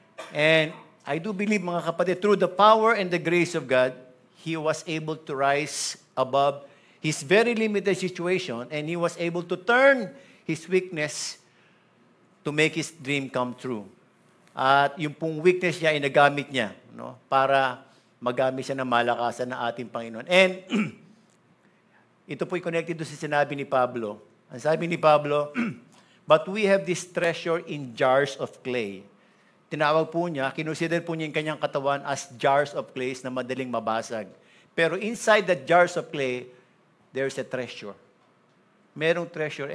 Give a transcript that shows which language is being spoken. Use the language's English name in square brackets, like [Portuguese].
[English] And I do believe, [Filipino] mga kapatid, [English] through the power and the grace of God, he was able to rise above his very limited situation and he was able to turn his weakness to make his dream come true. [Filipino] At yung pong weakness niya ay nagamit niya, no, para magamit siya ng malakasan ng ating Panginoon. And ito po'y connected to sa sinabi ni Pablo. Ang sabi ni Pablo, [English] but we have this treasure in jars of clay. [Filipino] Tinawag po niya, kinusider po niya yung kanyang katawan as jars of clay na madaling mabasag. [English] Pero inside the jars of clay, there's a treasure. Merong treasure.